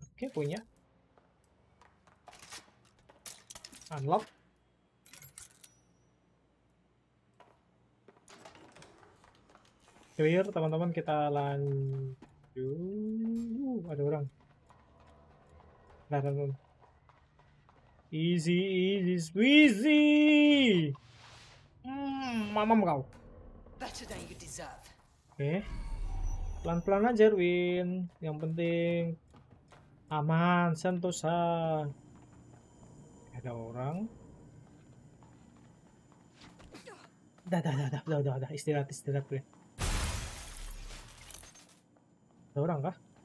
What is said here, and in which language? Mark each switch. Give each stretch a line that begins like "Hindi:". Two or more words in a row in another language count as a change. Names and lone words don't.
Indonesian: Oke, punya. Unlock. Clear, teman-teman, kita lanjut. Ada orang. Nah, teman-teman.
English: Easy, easy,
Indonesian: squeezy. Mamam kau.
English: Better than you deserve.
Indonesian: Oke. Pelan-pelan aja, Erwin. Yang penting aman, sentosa. Ada orang. Dah. Istirahat, Erwin. Ada orang kah?